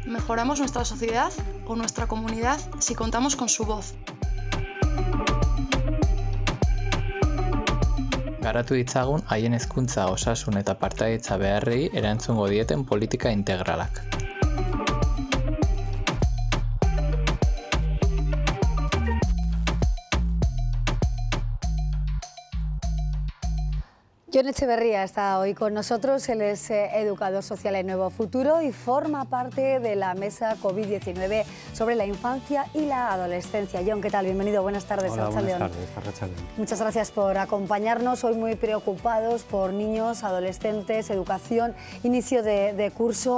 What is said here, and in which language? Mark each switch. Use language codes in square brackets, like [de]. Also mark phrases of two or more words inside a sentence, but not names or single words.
[es] mejoramos nuestra sociedad o nuestra comunidad si contamos con su voz. [eu] Garatu ditzagun haien hezkuntza, osasun eta partaidetza beharrei erantzungo dieten politika integralak. [es] Jon Etxeberria está hoy con nosotros, él es educador social en Nuevo Futuro y forma parte de la mesa COVID-19 sobre la infancia y la adolescencia. Jon, ¿qué tal? Bienvenido, buenas tardes. Hola, buenas tardes, Arratsaldeon. Muchas gracias por acompañarnos, hoy muy preocupados por niños, adolescentes, educación, inicio de curso.